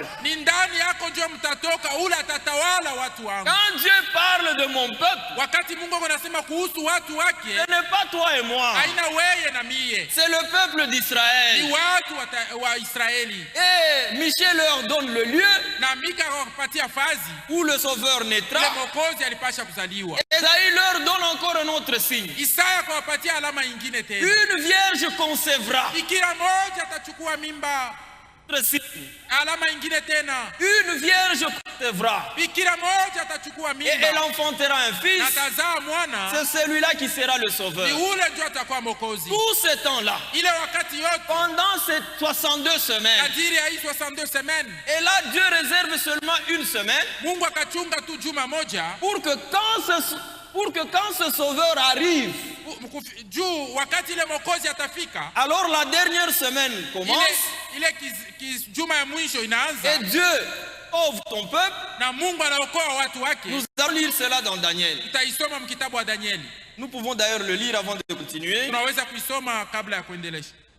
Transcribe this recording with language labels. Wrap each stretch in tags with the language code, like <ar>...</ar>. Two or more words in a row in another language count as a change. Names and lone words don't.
<sw>ni ndani yako ndio mtatoka ule atatawala watu wangu.</sw> <fr>Quand Dieu parle de mon peuple,</fr> <sw>Wakati Mungu anasema kuhusu watu wake,</sw> <fr>ce n'est pas toi et moi,</fr> <sw>haina weye na mie,</sw> <fr>c'est le peuple</fr> <sw>ni</sw> <fr>d'Israël.</fr> <sw>watu wa Israeli.</sw> <fr>Et Michel leur donne le lieu</fr> <sw>Na Mika akawapatia fazi</sw> <fr>où le sauveur</fr> <sw>ule</sw> <fr>naîtra.</fr> <sw>mwokozi alipasha kuzaliwa.</sw> <fr>Esaïe leur donne encore un autre signe.</fr> <sw>Isaya akawapatia alama ingine tena,</sw> <fr>Une vierge concevra.</fr> <sw>bikira moja atachukua mimba.</sw> <fr>Autre signe.</fr> <sw>Alama ingine tena,</sw> <fr>Une vierge concevra.</fr> <sw>bikira moja atachukua</sw> <fr>Et elle</fr> <sw>mimba</sw> <fr>enfantera un</fr> <sw>na</sw> <fr>fils.</fr> <sw>tazaa mwana,</sw> <fr>C'est celui-là qui sera le</fr> <sw>ni</sw> <fr>sauveur.</fr> <sw>ule ndio atakuwa mwokozi.</sw> <fr>Tout ce temps-là,</fr> <sw>Ile wakati yote</sw> <fr>pendant ces 62 semaines,</fr> <sw>kadiri ya hii 62 semaines,</sw> <fr>et là Dieu réserve seulement une semaine</fr> <sw>Mungu akachunga tu juma moja</sw> <fr>pour que quand ce sauveur arrive,</fr> <sw>juu wakati ile mwokozi atafika,</sw> <fr>alors la dernière semaine commence</fr> <sw>ile juma ya mwisho inaanza,</sw> <fr>et Dieu sauve ton peuple.</fr> <sw>na Mungu anaokoa watu wake.</sw> <fr>Nous allons lire cela dans Daniel.</fr> <sw>Tutaisoma mkitabu wa Danieli.</sw> <fr>Nous pouvons d'ailleurs le lire avant de continuer.</fr> <sw>Tunaweza kuisoma kabla ya kuendelesha.</sw>